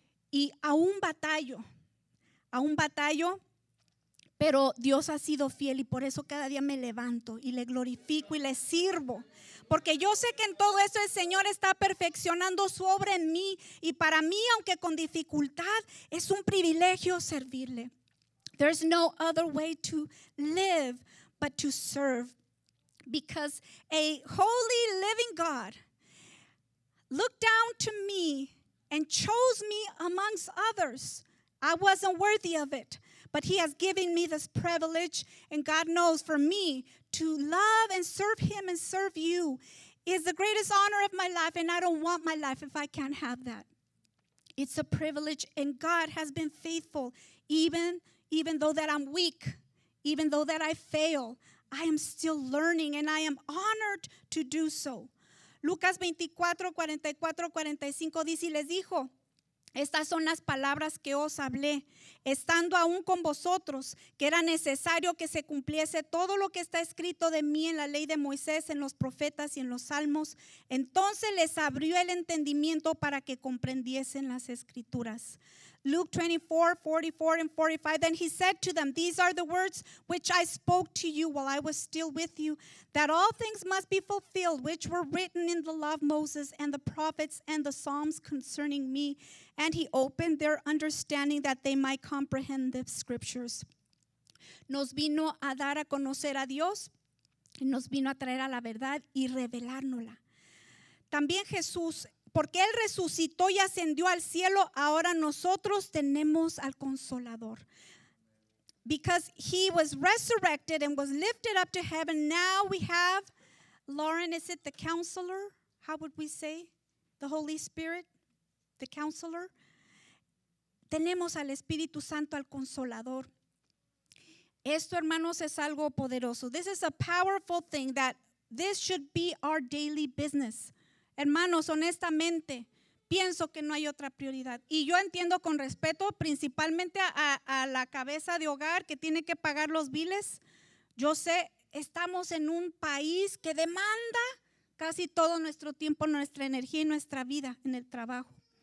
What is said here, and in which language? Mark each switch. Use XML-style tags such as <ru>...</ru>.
<es>Y aún batallo, pero Dios ha sido fiel y por eso cada día me levanto y le glorifico y le sirvo. Porque yo sé que en todo eso el Señor está perfeccionando su obra en mí. Y para mí, aunque con dificultad, es un privilegio servirle.</es> <en>There's no other way to live but to serve. Because a holy living God looked down to me and chose me amongst others. I wasn't worthy of it. But He has given me this privilege, and God knows for me to love and serve Him and serve you is the greatest honor of my life, and I don't want my life if I can't have that. It's a privilege, and God has been faithful, even though that I'm weak, even though that I fail, I am still learning, and I am honored to do so.</en> <es>Lucas 24, 44, 45 dice, y les dijo, estas son las palabras que os hablé, estando aún con vosotros, que era necesario que se cumpliese todo lo que está escrito de mí en la ley de Moisés, en los profetas y en los salmos. Entonces les abrió el entendimiento para que comprendiesen las escrituras.</es> <en>Luke 24, 44 and 45, then he said to them, these are the words which I spoke to you while I was still with you, that all things must be fulfilled, which were written in the law of Moses and the prophets and the Psalms concerning me. And he opened their understanding that they might comprehend the scriptures.</en> <es>Nos vino a dar a conocer a Dios, nos vino a traer a la verdad y revelárnosla. También Jesús, porque Él resucitó y ascendió al cielo, ahora nosotros tenemos al Consolador.</es> <en>Because He was resurrected and was lifted up to heaven, now we have, Lauren, is it the Counselor? How would we say? The Holy Spirit, the Counselor.</en> <es>Tenemos al Espíritu Santo, al Consolador. Esto, hermanos, es algo poderoso.</es> <en>This is a powerful thing that this should be our daily business.</en> <es>Hermanos, honestamente, pienso que no hay otra prioridad. Y yo entiendo con respeto principalmente a la cabeza de hogar que tiene que pagar los biles. Yo sé, estamos en un país que demanda casi todo nuestro tiempo, nuestra energía y nuestra vida en el trabajo.</es>